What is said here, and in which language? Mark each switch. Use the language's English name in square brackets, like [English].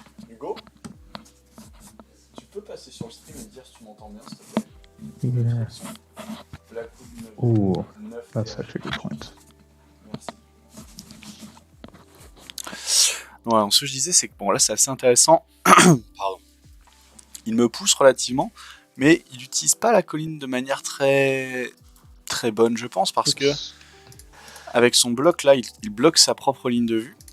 [French] Hugo, tu peux passer sur le stream et me dire si tu m'entends bien, s'il te plaît? [English] Yeah. Ooh, that's actually a good point. [French] Merci. Ouais, ce que je disais, c'est que bon, là, c'est assez intéressant. Pardon. Il me pousse relativement, mais il n'utilise pas la colline de manière très bonne, je pense, parce que avec son bloc là, il bloque sa propre ligne de vue.